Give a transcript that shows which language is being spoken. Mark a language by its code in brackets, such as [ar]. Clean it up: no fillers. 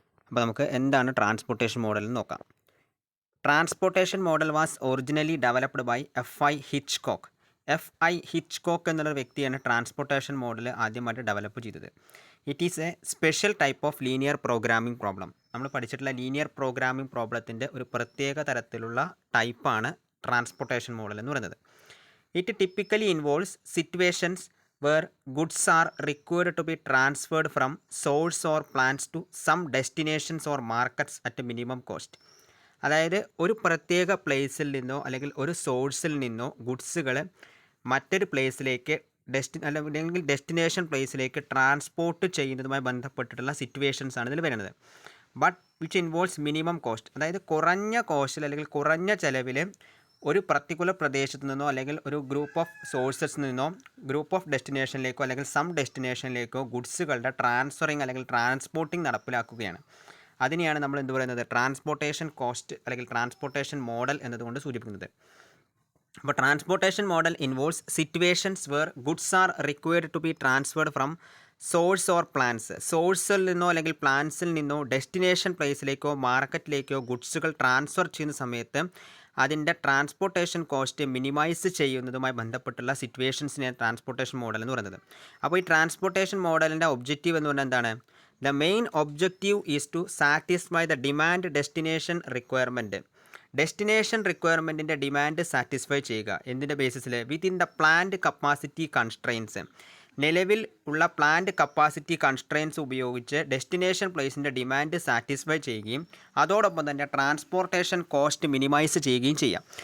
[ml] അപ്പോൾ നമുക്ക് എന്താണ് [en] Transportation model എന്ന് നോക്കാം. Transportation model was originally developed by F I. Hitchcock. [ml] എഫ്.ഐ. Hitchcock എന്നുള്ള വ്യക്തിയാണ് ട്രാൻസ്പോർട്ടേഷൻ മോഡൽ ആദ്യമായിട്ട് ഡെവലപ്പ് ചെയ്തത്. [en] It is a special type of linear programming problem. [ml] നമ്മൾ പഠിച്ചിട്ടുള്ള ലീനിയർ പ്രോഗ്രാമിംഗ് പ്രോബ്ലത്തിൻ്റെ ഒരു പ്രത്യേക തരത്തിലുള്ള ടൈപ്പാണ് ട്രാൻസ്പോർട്ടേഷൻ മോഡൽ എന്ന് പറയുന്നത്. [en] It typically involves situations where goods are required to be transferred from source or plants to some destinations or markets at a minimum cost. [ml] അതായത് ഒരു പ്രത്യേക പ്ലേസിൽ നിന്നോ അല്ലെങ്കിൽ ഒരു സോഴ്സിൽ നിന്നോ ഗുഡ്സുകൾ മറ്റൊരു പ്ലേസിലേക്ക് അല്ലെങ്കിൽ ഡെസ്റ്റിനേഷൻ പ്ലേസിലേക്ക് ട്രാൻസ്പോർട്ട് ചെയ്യുന്നതുമായി ബന്ധപ്പെട്ടിട്ടുള്ള സിറ്റുവേഷൻസ് ആണ് ഇതിൽ വരുന്നത്. [en] but which involves minimum cost, [ml] അതായത് കുറഞ്ഞ കോസ്റ്റിൽ അല്ലെങ്കിൽ കുറഞ്ഞ ചിലവിൽ ഒരു പർട്ടിക്കുലർ പ്രദേശത്ത് നിന്നോ അല്ലെങ്കിൽ ഒരു ഗ്രൂപ്പ് ഓഫ് സോഴ്സസ് നിന്നോ ഗ്രൂപ്പ് ഓഫ് ഡെസ്റ്റിനേഷനിലേക്കോ അല്ലെങ്കിൽ സം ഡെസ്റ്റിനേഷനിലേക്കോ ഗുഡ്സുകളുടെ ട്രാൻസ്ഫറിങ് അല്ലെങ്കിൽ ട്രാൻസ്പോർട്ടിംഗ് നടപ്പിലാക്കുകയാണ്. അതിനെയാണ് നമ്മൾ എന്ത് പറയുന്നത്, ട്രാൻസ്പോർട്ടേഷൻ കോസ്റ്റ് അല്ലെങ്കിൽ ട്രാൻസ്പോർട്ടേഷൻ മോഡൽ എന്നതുകൊണ്ട് സൂചിപ്പിക്കുന്നത്. [en] അപ്പോൾ transportation model involves situations where goods are required to be transferred from source or plants. [ml] സോഴ്സിൽ നിന്നോ അല്ലെങ്കിൽ പ്ലാൻസിൽ നിന്നോ ഡെസ്റ്റിനേഷൻ പ്ലേസിലേക്കോ മാർക്കറ്റിലേക്കോ ഗുഡ്സുകൾ ട്രാൻസ്ഫർ ചെയ്യുന്ന സമയത്ത് അതിൻ്റെ ട്രാൻസ്പോർട്ടേഷൻ കോസ്റ്റ് മിനിമൈസ് ചെയ്യുന്നതുമായി ബന്ധപ്പെട്ടുള്ള സിറ്റുവേഷൻസിനെ ട്രാൻസ്പോർട്ടേഷൻ മോഡൽ എന്ന് പറയുന്നത്. അപ്പോൾ ഈ ട്രാൻസ്പോർട്ടേഷൻ മോഡലിൻ്റെ ഒബ്ജക്റ്റീവ് എന്ന് പറഞ്ഞാൽ എന്താണ്? [en] The main objective is to satisfy the demand destination requirement. [ml] Destination റിക്വയർമെൻറ്റിൻ്റെ demand satisfy ചെയ്യുക. എന്തിൻ്റെ ബേസിസിൽ? [en] Within the plant capacity constraints. [ml] നിലവിൽ ഉള്ള പ്ലാന്റ് കപ്പാസിറ്റി കൺസ്ട്രെയിൻസ് ഉപയോഗിച്ച് ഡെസ്റ്റിനേഷൻ പ്ലേസിൻ്റെ ഡിമാൻഡ് സാറ്റിസ്ഫൈ ചെയ്യുകയും അതോടൊപ്പം തന്നെ ട്രാൻസ്പോർട്ടേഷൻ കോസ്റ്റ് മിനിമൈസ് ചെയ്യുകയും ചെയ്യാം.